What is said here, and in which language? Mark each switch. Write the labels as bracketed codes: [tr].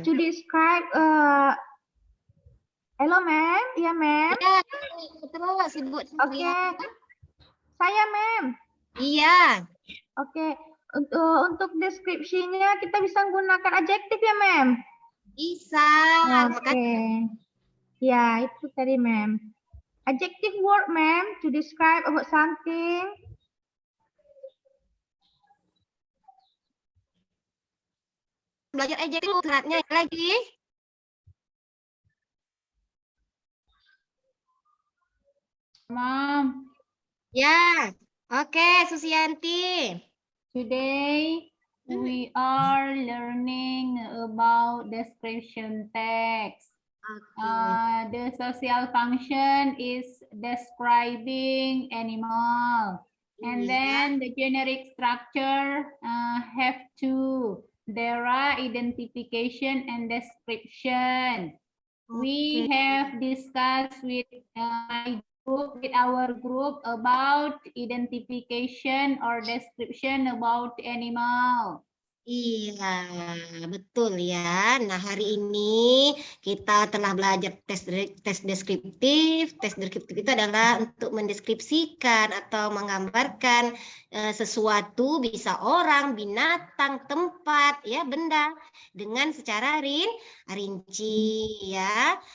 [en] To describe, hello, ma'am. Ya, ma'am. [id] Ya, terus Ibu. Oke. Saya, ma'am. Iya. Oke. Untuk deskripsinya kita bisa menggunakan adjektif ya, ma'am? Bisa. Oke. Ya, itu tadi, ma'am. [en] Adjective word, ma'am, to describe about something. [id] Belajar adjektif suratnya lagi. [en] Ma'am, [id] Ya. Oke, Susianti. [en] today we are learning about description text. The social function is describing animal. And then the generic structure have two. There are identification and description. We have discussed with our group about identification or description about animal. [id] Iya, betul ya. Nah, hari ini kita telah belajar tes deskriptif. Tes deskriptif itu adalah untuk mendeskripsikan atau menggambarkan sesuatu, bisa orang, binatang, tempat, ya, benda dengan secara rinci ya.